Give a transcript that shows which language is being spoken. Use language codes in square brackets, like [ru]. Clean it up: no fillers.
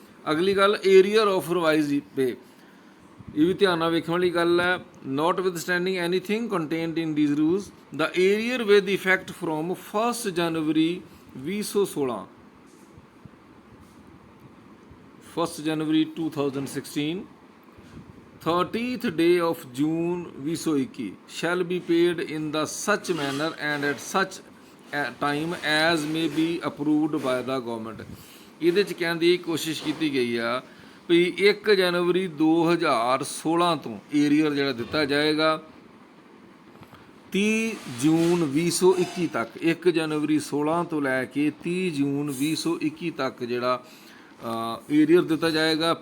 [pa] ਅਗਲੀ ਗੱਲ [en] arrear of revise pay, [pa] ਇਹ ਵੀ ਧਿਆਨ ਨਾਲ ਵੇਖਣ ਵਾਲੀ ਗੱਲ ਹੈ। [en] Notwithstanding anything contained in these rules the arrear with effect from 1 January 2016 1 January 2016 30th day of June 2021 shall be paid in the such manner and at such time as may be approved by the government। [pa] ਇਹਦੇ 'ਚ ਕਹਿਣ ਦੀ ਕੋਸ਼ਿਸ਼ ਕੀਤੀ ਗਈ ਆ ਵੀ 1 ਜਨਵਰੀ 2016 ਤੋਂ arrear ਜਿਹੜਾ ਦਿੱਤਾ ਜਾਏਗਾ 30 ਜੂਨ 2021 ਤੱਕ। 1 ਜਨਵਰੀ 16 ਤੋਂ ਲੈ ਕੇ 30 ਜੂਨ 2021 ਤੱਕ ਜਿਹੜਾ ਏਰੀਅਰ ਦਿੱਤਾ ਜਾਏਗਾ।